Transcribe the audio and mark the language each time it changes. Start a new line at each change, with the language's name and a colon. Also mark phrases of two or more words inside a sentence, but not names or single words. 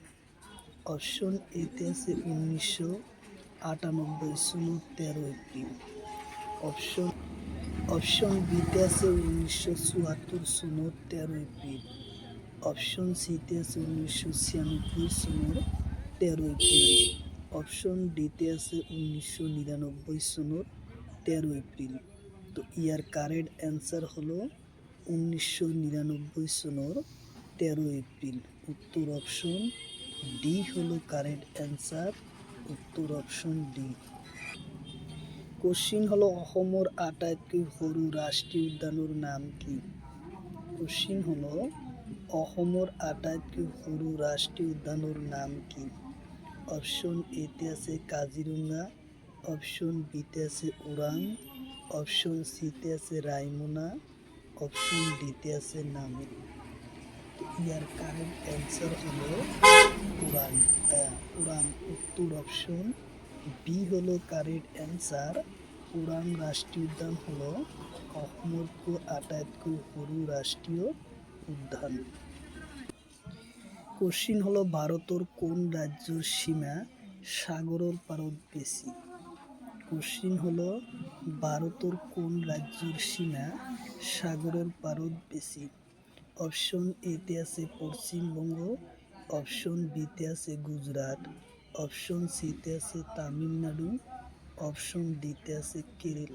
Assamese: অপশন এতে আছে 1998 সনদ 13 এপ্রিল, অপশন বিতে আছে 1974 সনদ 13 এপ্রিল, অপশন সিতে আছে 1996 সনদ 13 এপ্রিল, অপশন ডিতে আছে 1999 সনদ 13 এপ্রিল।
Bangla: তো ইয়ার
English: correct answer
Bangla: হলো 1999 সনদ 13 এপ্রিল। উত্তর অপশন ডি হলো
English: correct answer.
Assamese: উত্তর অপশন ডি। কোশ্চিন হলো অসমৰ আটাইতকৈ সৰু ৰাষ্ট্ৰীয় উদ্যানৰ নাম কি? কোশ্চিন হলো অসমৰ আটাইতকৈ সৰু ৰাষ্ট্ৰীয় উদ্যানৰ নাম কি? অপশন এতে আছে কাজিৰঙা, অপশন বিতে আছে ওৰাং, অপশন সিতে আছে রায়মনা, অপশন ডিতে আছে নামেরি।
Bangla: ইয়ার
English: correct answer
Bangla: হলো ওরাং। উত্তর অপশন বি হলো
English: correct answer.
Assamese: ওরাং রাষ্ট্রীয় উদ্যান হলো অসমৰ আটাইতকৈ সৰু ৰাষ্ট্ৰীয় উদ্যান।
Bangla: কোশ্চিন হলো ভারতের কোন রাজ্যের সীমা সাগরের পারত বেশি? কোশ্চিন হলো ভারতের কোন রাজ্যের সীমা সাগরের পারদ বেশি?
Assamese: অপশন এতে আছে পশ্চিমবঙ্গ, অপশন বিতে আছে গুজরাট, অপশন সিতে আছে তামিলনাড়ু, অপশন ডিতে আছে কেরালা।